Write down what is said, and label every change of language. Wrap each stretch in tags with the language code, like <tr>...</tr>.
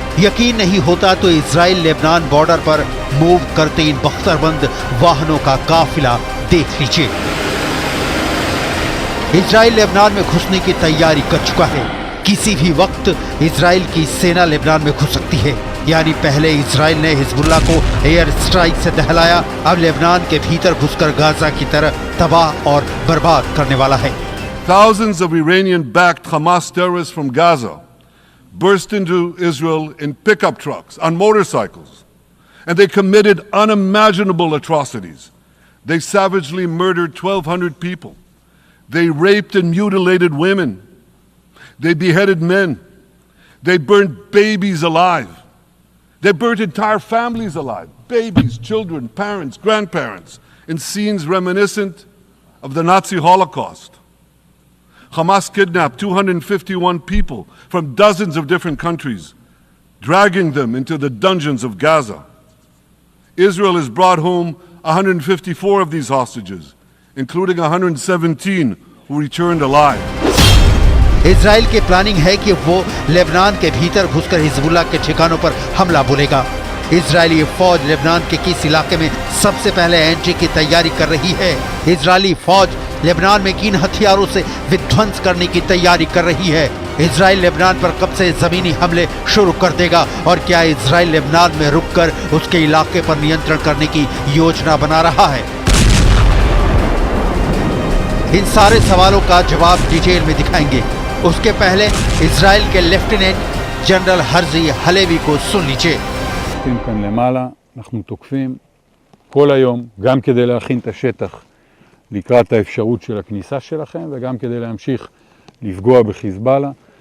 <hi>यकीन नहीं होता तो इजराइल लेबनान बॉर्डर पर मूव करते इन बख्तरबंद वाहनों का काफिला देख लीजिए। इजराइल लेबनान में घुसने की तैयारी कर चुका है। किसी भी वक्त इजराइल की सेना लेबनान में घुस सकती है। यानी पहले इजराइल ने हिजबुल्लाह को एयर स्ट्राइक से दहलाया, अब लेबनान के भीतर घुसकर गाजा की तरह तबाह और बर्बाद करने वाला है।</hi> <en>Thousands of Iranian-backed Hamas terrorists from Gaza burst into Israel in pickup trucks, on motorcycles, and they committed unimaginable atrocities. They savagely murdered 1,200 people. They raped and mutilated women. They beheaded men. They burnt babies alive. They burnt entire families alive. Babies, children, parents, grandparents, in scenes reminiscent of the Nazi Holocaust. Hamas kidnapped 251 people from dozens of different countries, dragging them into the dungeons of Gaza. Israel has brought home 154 of these hostages, including 117 who returned alive.</en> <hi>Israel की planning है कि वो Lebanon के भीतर घुसकर Hezbollah के ठिकानों पर हमला बोलेगा। इजरायली फौज लेबनान के किस इलाके में सबसे पहले एंट्री की तैयारी कर रही है? इजरायली फौज लेबनान में किन हथियारों से विध्वंस करने की तैयारी कर रही है? इजराइल लेबनान पर कब से जमीनी हमले शुरू कर देगा? और क्या इजराइल लेबनान में रुककर उसके इलाके पर नियंत्रण करने की योजना बना रहा है? इन सारे सवालों का जवाब डिटेल में दिखाएंगे। उसके पहले इजराइल के लेफ्टिनेंट जनरल हर्जी हलेवी को सुन लीजिए।</hi> <he>כאן למעלה, אנחנו תוקפים כל היום, גם כדי להכין את השטח לקראת האפשרות של הכניסה שלכם, וגם כדי להמשיך לפגוע בחיזבאללה.</he>